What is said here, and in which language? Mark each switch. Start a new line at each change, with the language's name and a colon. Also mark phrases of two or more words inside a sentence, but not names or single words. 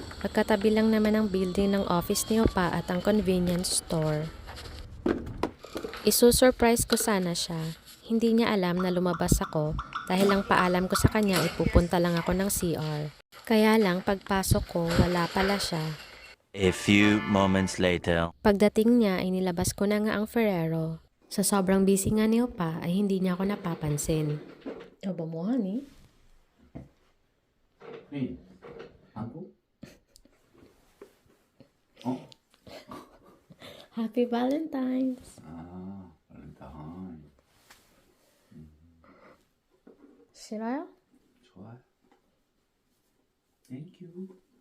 Filipino: Pagkatabi lang naman ang building ng office ni Opa at ang convenience store. Isusurprise ko sana siya. Hindi niya alam na lumabas ako dahil lang paalam ko sa kanya ipupunta lang ako ng CR. Kaya lang pagpasok ko wala pala siya.
English: A few moments later.
Filipino: Pagdating niya ay nilabas ko na nga ang Ferrero. Sa sobrang busy nga ni Opa ay hindi niya ako napapansin. Opa mo, honey?
Korean: 네. 한국? 어?
English: Happy Valentine's!
Korean: 아, 발렌타인. 싫어요? 좋아요. 땡큐.